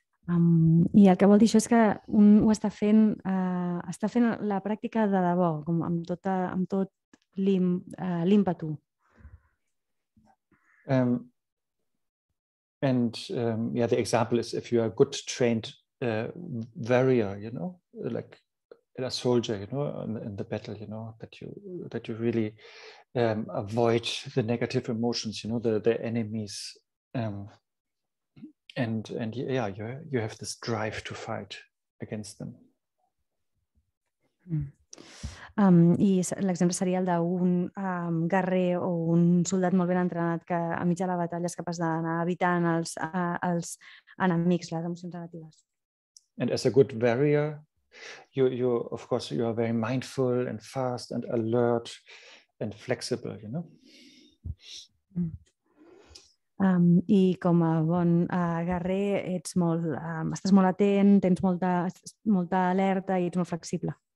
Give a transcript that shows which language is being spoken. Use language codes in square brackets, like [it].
[ca] I el que vol dir això és que un ho està fent la pràctica de debò, com amb tot l'ímpetu. [en] Yeah, the example is if you are a good trained warrior, like a soldier, in the battle, that you really avoid the negative emotions, the enemies. And yeah, you have this drive to fight against them. [ca] I l'exemple seria el d'un guerrer o un soldat molt ben entrenat que a mitja de la batalla és capaç d'anar evitant els enemics, les emocions negatives. [en] And as a good warrior, you of course you are very mindful and fast and alert and flexible, [ca] I com a bon guerrer estàs molt atent, tens molta alerta i ets molt flexible.